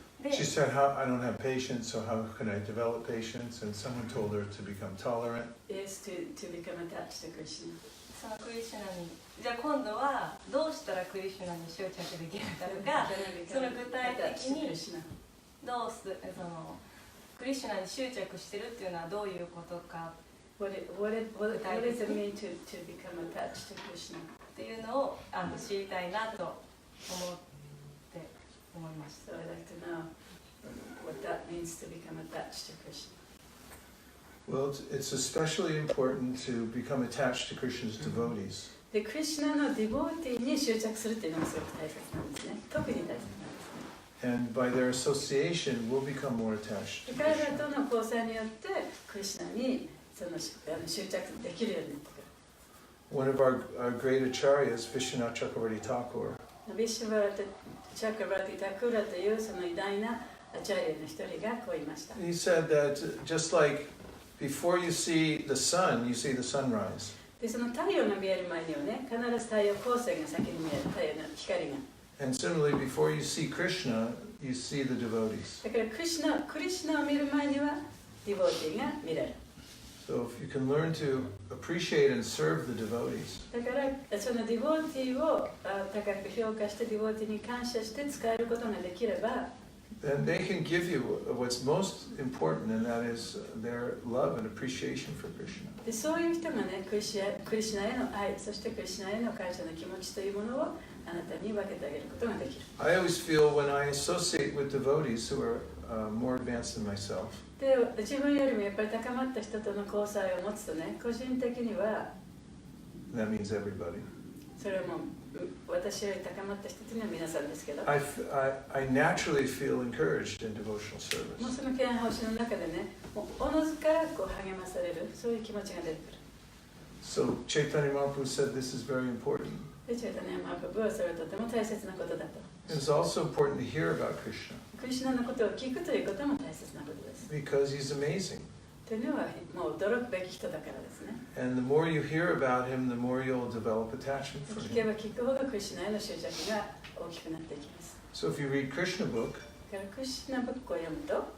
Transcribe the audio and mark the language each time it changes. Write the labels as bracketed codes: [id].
[en] She said, I don't have patience, so how can I develop patience? And someone told her to become tolerant. Is to become attached to Krishna. [ja] そのクリシュナに、じゃあ今度はどうしたらクリシュナに執着できるかとか、その具体的にどうする、そのクリシュナに執着してるっていうのはどういうことか。 [en] What does it mean to become attached to Krishna? [ja] っていうのを知りたいなと思いました。 [en] So I'd like to know what that means to become attached to Krishna. Well, it's especially important to become attached to Krishna's devotees. [ja] で、クリシュナのディボーティーに執着するっていうのがすごく大切なんですね。特に大切なんですね。 [en] And by their association, we'll become more attached to [ja] 彼ら [en] Krishna. [ja] との交際によってクリシュナにその執着できるようになってくる。 [en] One of our great acharyas, Vishwanath Chakravarti Thakur, [ja] ビシュバラテ・チャクラバティ・タクラというその偉大なアチャリアの一人がこう言いました。 [en] he said that just like before you see the sun, you see the sunrise. [ja] で、その太陽が見える前にはね、必ず太陽光線が先に見える、太陽の光が。 [en] And similarly, before you see Krishna, you see the devotees. [ja] だからクリシュナを見る前にはディボーティーが見れる。 [en] So So if you can learn to appreciate and serve the devotees, [ja] だからそのディボーティーを高く評価してディボーティーに感謝して使えることができれば [en] then they can give you what's most important, and that is their love and appreciation for Krishna. [ja] でそういう人がねクリシナへの愛そしてクリシナへの感謝の気持ちというものをあなたに分けてあげることができる。 [en] I always feel when I associate with devotees who are more advanced than myself, [ja] で自分よりもやっぱり高まった人との交際を持つとね個人的には [en] that means everybody. [ja] それはもう私より高まった人というのは皆さんですけど [en] I naturally feel encouraged in devotional [ja] もう [en] service. [ja] その敬愛奉仕の中でねもうおのずからこう励まされるそういう気持ちが出てくる。 [en] So Chaitanya Mahaprabhu said this is very important. [ja] でチェイタニアマハプラブはそれはとても大切なことだと。 [en] It's also important to hear about Krishna [ja] クリシナのことを聞くということも大切なことです。 [en] because he's amazing. [ja] というのはもう驚くべき人だからですね。 [en] And the more you hear about him, the more you'll develop attachment for [ja] 聞け [en] him. [ja] ば聞くほどクリシナへの執着が大きくなっていきます。 [en] So if you read Krishna book [ja] だからクリシナブックを読むと